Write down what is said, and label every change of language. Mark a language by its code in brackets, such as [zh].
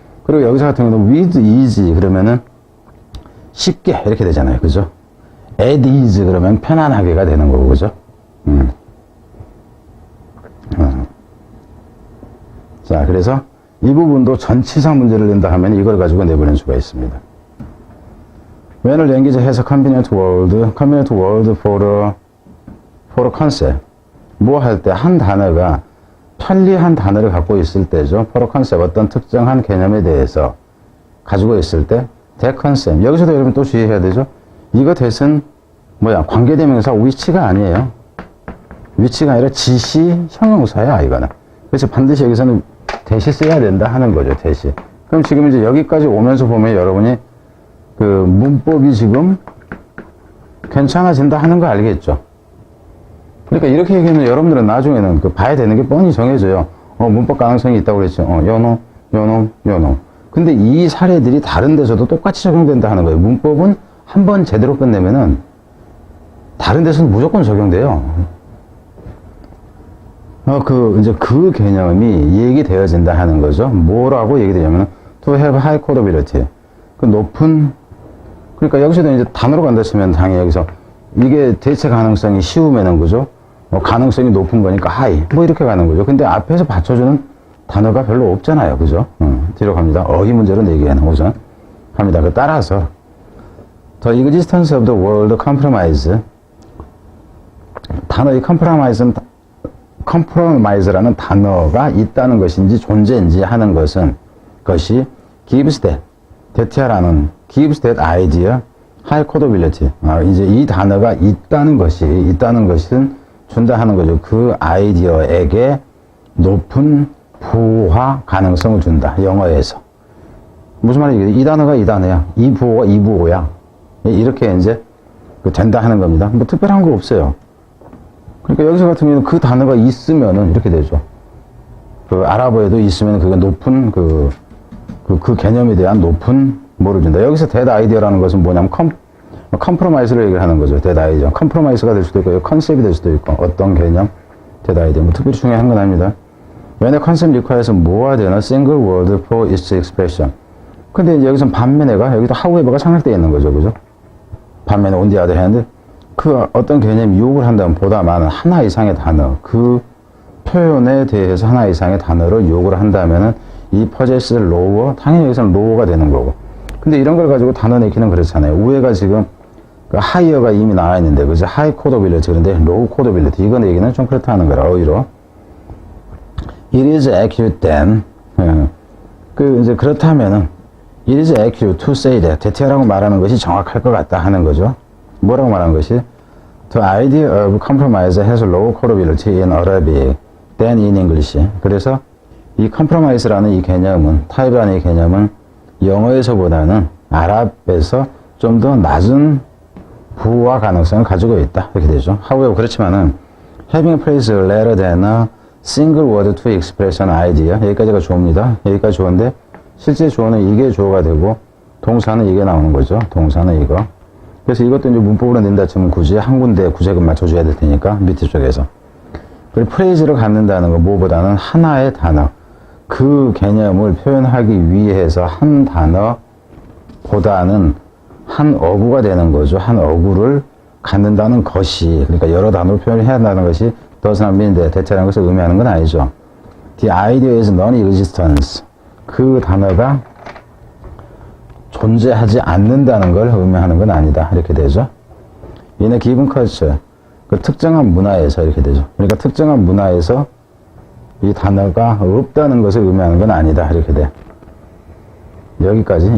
[ko] 그리고 여기서 같은 경우는 with ease 그러면은 쉽게 이렇게 되잖아요. 그죠? at ease 그러면 편안하게가 되는 거고, 그죠? 자, 그래서 이 부분도 전치사 문제를 낸다 하면 이걸 가지고 내보낼 수가 있습니다. [en] When a language has a convenient word for a concept. [ko] 뭐 할 때 한 단어가 편리한 단어를 갖고 있을 때죠. for a concept, 어떤 특정한 개념에 대해서 가지고 있을 때 that concept. 여기서도 여러분 또 주의해야 되죠. 이거 that은 관계대명사 위치가 아니에요. 위치가 아니라 지시 형용사야, 이거는. 그래서 반드시 여기서는 that이 써야 된다 하는 거죠, that이. 그럼 지금 이제 여기까지 오면서 보면 여러분이 그 문법이 지금 괜찮아진다 하는 거 알겠죠? 그러니까 이렇게 얘기하면 여러분들은 나중에는 봐야 되는 게 뻔히 정해져요. 문법 가능성이 있다고 그랬죠. 요놈. 근데 이 사례들이 다른 데서도 똑같이 적용된다 하는 거예요. 문법은 한 번 제대로 끝내면은 다른 데서는 무조건 적용돼요. 이제 그 개념이 얘기되어진다 하는 거죠. 뭐라고 얘기되냐면 [en] to have high codability. [ko] 그러니까 여기서도 이제 단어로 간다 치면 당연히 여기서 이게 대체 가능성이 쉬우면은 그죠? 가능성이 높은 거니까 high. 이렇게 가는 거죠. 근데 앞에서 받쳐주는 단어가 별로 없잖아요. 그죠? 뒤로 갑니다. 어휘 문제로 4개 나오죠. 갑니다. 따라서 [en] The existence of the word compromise. [ko] 단어의 compromise는 compromise라는 단어가 있다는 것인지 존재인지 하는 것이 gives that이라는 [en] gives that idea high codability. [ko] 이제 이 단어가 있다는 것은 준다 하는 거죠. 그 아이디어에게 높은 부호화 가능성을 준다. 영어에서. 무슨 말이에요? 이 단어가 이 단어야. 이 부호가 이 부호야. 이렇게 이제 된다 하는 겁니다. 뭐 특별한 거 없어요. 그러니까 여기서 같은 경우는 그 단어가 있으면은 이렇게 되죠. 그 아랍어에도 있으면 그게 높은 그 개념에 대한 높은 뭐를 준다. 여기서 that idea라는 것은 뭐냐면 컴프로마이스를 얘기를 하는 거죠. [en] that idea. [ko] 컴프로마이스가 될 수도 있고 컨셉이 될 수도 있고 어떤 개념 that idea. 뭐 특별히 중요한 건 아닙니다. [en] when a concept requires more than a single word for its expression. [ko] 근데 이제 여기서 반면에가 여기도 however가 상할되어 있는 거죠. 그죠? 반면에 [en] on the other hand [ko] 그 어떤 개념이 요구를 한다면 보다 많은 하나 이상의 단어, 그 표현에 대해서 하나 이상의 단어를 요구를 한다면은 이 possess lower, 당연히 여기서는 lower가 되는 거고. 근데 이런 걸 가지고 단어 내기는 그렇잖아요. 위에가 지금 그 higher가 이미 나와 있는데, 그죠? [en] high codability, [ko] 그런데 [en] low codability. [ko] 이거 내기는 좀 그렇다는 거라, 오히려. [en] It is accurate then. [ko] 이제 그렇다면은, [en] it is accurate to say that. [ko] 대체라고 말하는 것이 정확할 것 같다 하는 거죠. 뭐라고 말하는 것이? [en] The idea of compromise has low codability in Arabic than in English. [ko] 그래서 이 compromise라는 이 개념은, 타입이라는 이 개념은 영어에서보다는 아랍에서 좀 더 낮은 부호화 가능성을 가지고 있다. 이렇게 되죠. [en] However, [ko] 그렇지만은 [en] having a phrase rather than a single word to express an idea. [ko] 여기까지가 주어입니다. 여기까지 주어인데 실제 주어는 이게 주어가 되고 동사는 이게 나오는 거죠. 동사는 이거. 그래서 이것도 이제 문법으로 낸다 치면 굳이 한 군데 구색은 맞춰줘야 될 테니까 밑에 쪽에서. 그리고 프레이즈를 갖는다는 거 무엇보다는 하나의 단어. 그 개념을 표현하기 위해서 한 단어보다는 한 어구가 되는 거죠. 한 어구를 갖는다는 것이, 그러니까 여러 단어로 표현해야 한다는 것이 [en] does not mean that, [ko] 대체라는 것을 의미하는 건 아니죠. [en] The idea is non-existence. [ko] 그 단어가 존재하지 않는다는 걸 의미하는 건 아니다. 이렇게 되죠. [en] In a given culture. [ko] 그 특정한 문화에서 이렇게 되죠. 그러니까 특정한 문화에서 이 단어가 없다는 것을 의미하는 건 아니다. 이렇게 돼. 여기까지.